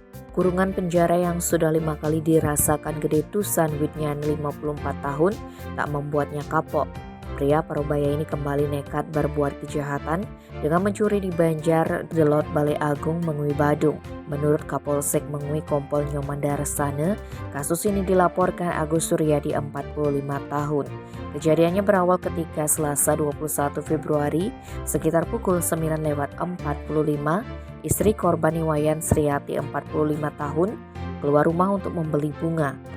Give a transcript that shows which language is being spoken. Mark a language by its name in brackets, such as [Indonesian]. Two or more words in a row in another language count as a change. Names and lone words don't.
[Indonesian] Kurungan penjara yang sudah 5 kali dirasakan Gede Tusan Widnian 54 tahun tak membuatnya kapok. Pria parubaya ini kembali nekat berbuat kejahatan dengan mencuri di Banjar Delot Balai Agung Mengui Badung. Menurut Kapolsek Mengui Kompol Nyoman Darsana, kasus ini dilaporkan Agus Suryadi 45 tahun. Kejadiannya berawal ketika Selasa 21 Februari sekitar pukul 9:45, istri korban Iwayan Sriati 45 tahun keluar rumah untuk membeli bunga.